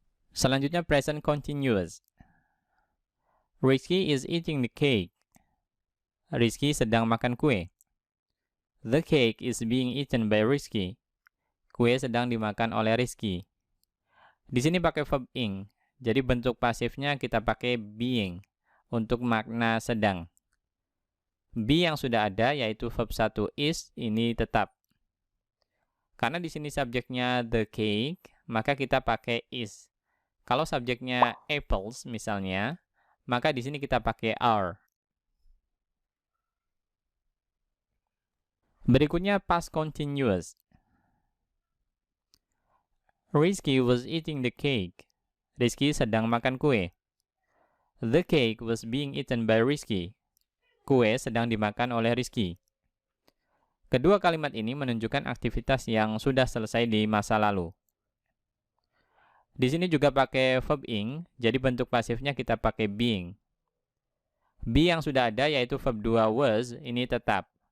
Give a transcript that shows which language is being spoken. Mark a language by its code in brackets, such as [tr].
[en] Selanjutnya present continuous. Rizky is eating the cake. [id] Rizky sedang makan kue. [en] The cake is being eaten by Rizky. [id] Kue sedang dimakan oleh Rizky. Di sini pakai verb ing, jadi bentuk pasifnya kita pakai being untuk makna sedang. Be yang sudah ada yaitu verb 1 is ini tetap. Karena di sini subjeknya the cake, maka kita pakai is. Kalau subjeknya apples misalnya, maka di sini kita pakai are. Berikutnya past continuous. [en] Rizky was eating the cake. [id] Rizky sedang makan kue. [en] The cake was being eaten by Rizky. [id] Kue sedang dimakan oleh Rizky. Kedua kalimat ini menunjukkan aktivitas yang sudah selesai di masa lalu. Di sini juga pakai verb ing, jadi bentuk pasifnya kita pakai being. Be yang sudah ada yaitu verb 2 was, ini tetap.